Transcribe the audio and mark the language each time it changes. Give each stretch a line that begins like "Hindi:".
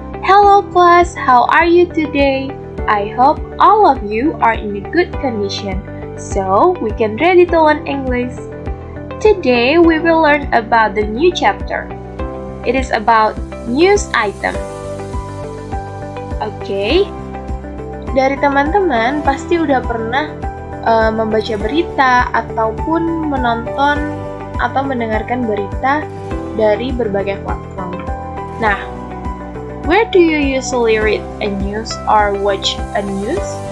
English: Hello class, how are you today? I hope all of you are in a good condition, so we can ready to learn English. Today we will learn about the new chapter. It is about news item.
Indonesian: Oke, dari teman-teman pasti udah pernah membaca berita ataupun menonton atau mendengarkan berita dari berbagai platform.
English: Nah, where do you usually read a news or watch a news?